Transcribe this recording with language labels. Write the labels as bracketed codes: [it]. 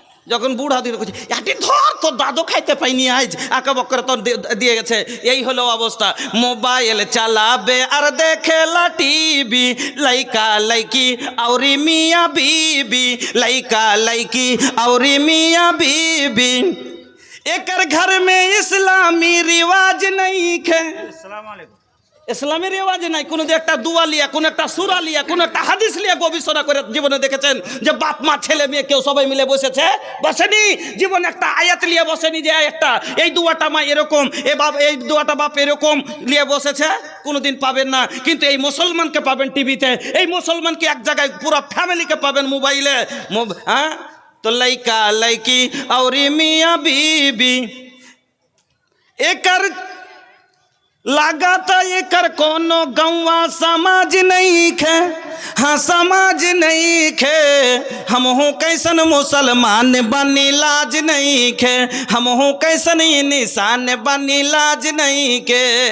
[bn] যখন বুড়া দিয়ে করছে এটি ধর তোর দাদু খাইতে পাইনি আজ আঁকা বক্করে তোর দিয়ে গেছে, এই হলো অবস্থা। [bho] মোবাইল চালাবে আর দেখে লা টিভি, লাইকা লাইকি আউরি মিয়া बीबी, लाइका लाइकी और मियाँ बीबी। एकर घर में इस्लामी रिवाज नहीं है, [bn] ইসলামী রেওয়াজ নাই। কোনো একটা দুয়া লিয়া, কোনো একটা সূরা লিয়া, কোনো একটা হাদিস লিয়া গবেষণা করে জীবনে দেখেছেন যে বাপ মা ছেলে মেয়ে কেউ সবাই মিলে বসেছে? বসেনি। জীবনে একটা আয়াত লিয়ে বসেনি যে একটা এই দুয়াটা মা এরকম, এই দুয়াটা বাপ এরকম লিয়ে বসেছে? কোনোদিন পাবেন না। কিন্তু এই মুসলমানকে পাবেন টিভিতে, এই মুসলমানকে এক জায়গায় পুরো ফ্যামিলিকে পাবেন মোবাইলে। [bho] হ্যাঁ, তো লাইকা লাইকি और मियाँ बीबी एकर लगाता एकर कोनो गौवा समाज नहीं खे, हाँ समाज नहीं खे। हम हो कैसन मुसलमान बनी लाज नहीं खे, हम हो कैसन निशान बनी लाज नहीं के।